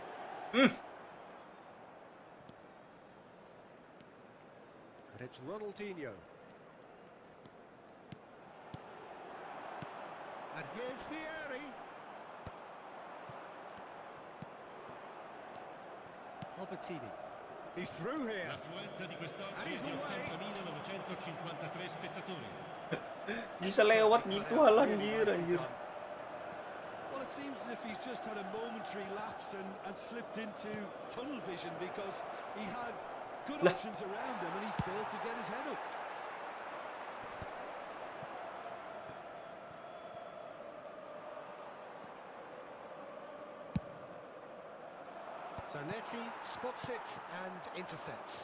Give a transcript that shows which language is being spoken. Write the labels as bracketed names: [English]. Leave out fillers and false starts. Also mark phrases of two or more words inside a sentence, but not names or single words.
[English] And it's Ronaldinho. And here's Vieri. Albertini. He's through here. [Italian] L'affluenza di quest'oggi è di 80.953 spettatori. [Indonesian] Bisa lewat gitu anjir. [English] Well, it seems as if he's just had a momentary lapse and slipped into tunnel vision because he had good options around him and he failed to get his head up. Zanetti spots it and intercepts.